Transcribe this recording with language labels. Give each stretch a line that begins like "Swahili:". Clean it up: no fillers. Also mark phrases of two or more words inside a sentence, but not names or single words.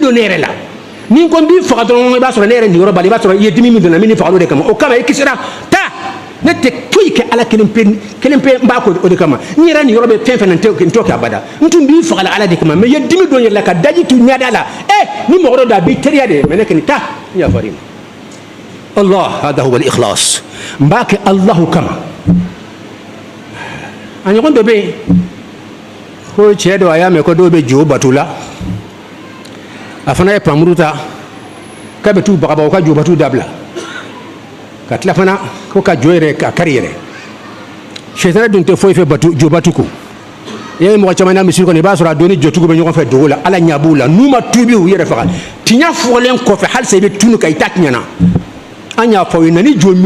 Bambara: don ne yɛrɛ la ni n ko n b'i faga dɔrɔn i b'a sɔrɔ ne yɛrɛ niyɔrɔ b'a la i b'a sɔrɔ i ye dimi min donna min faga o de kama o kama i kisira taa ne tɛ foyi kɛ ala kelen pe n b'a ko o de kama n yɛrɛ niyɔrɔ bɛ fɛn fɛn na n t'o kɛ abada n tun b'i faga la ala de kama mais i ye dimi don n yɛrɛ la ka daji tu ɲada la ni mɔgɔ dɔ don a b'i teriya de mais ne kɔni taa n y'a fɔ i ma
Arabic: الله هذا هو الإخلاص
Bambara: n b'a kɛ Allahu kama a ɲɔgɔn dɔ bɛ yen ko cɛ dɔ a y'a mɛn ko dɔw bɛ jo bato la a fana ye pamuru ta k'a bɛ t'u bagabaga ka jo bato dabila ka tila fana ko ka jo yɛrɛ ka kari yɛrɛ sɛtana dun tɛ foyi fɛ jo bato ko i ye mɔgɔ caman na misiri kɔnɔ i b'a sɔrɔ a doni jotigiw bɛ ɲɔgɔn fɛ dogo la ala ɲɛ b'u la n'u ma tuubi u yɛrɛ faga tiɲɛ fɔlen kɔfɛ halisa i bɛ tunu ka i ta tiɲɛna an y'a fɔ aw ye na ni jo miliyɔn